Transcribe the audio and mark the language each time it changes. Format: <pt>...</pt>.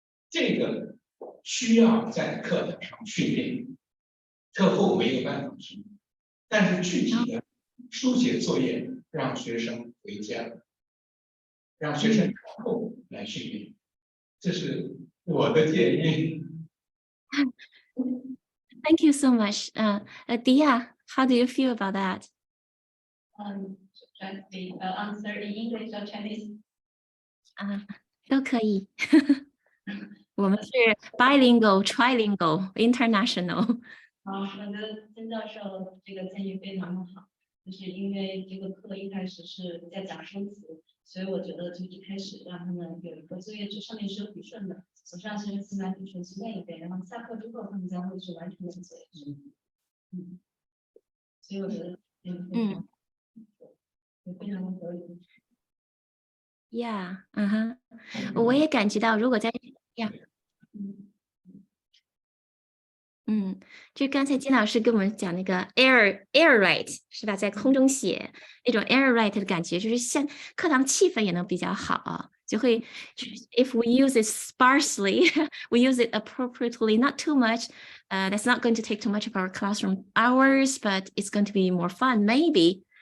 <zh>这个需要在课堂上训练，课后没有办法训练。但是具体的书写作业，让学生回家，让学生课后来训练，这是我的建议。</zh> <en>Thank you so much. Dia, how do you feel about that? Should the answer in English or Chinese?</en> <zh>都可以。我们是</zh> <en>bilingual, trilingual, international.</en> <zh>我觉得金教授这个建议非常的好，就是因为这个课一开始是在讲生词，所以我觉得就一开始让他们有一个作业，这上面是有笔顺的，总是让学生先把笔顺去练一遍，然后下课之后他们将会去完成这个作业。所以我觉得也非常的合理。</zh> <en>Yeah，</en> <zh>我也感觉到，如果在就刚才金老师跟我们讲那个 air write 是吧，在空中写那种 air write 的感觉，就是像课堂气氛也能比较好，就会</zh> <en>if we use it sparsely we use it appropriately, not too much, that's not going to take too much of our classroom hours, but it's going to be more fun maybe.</en>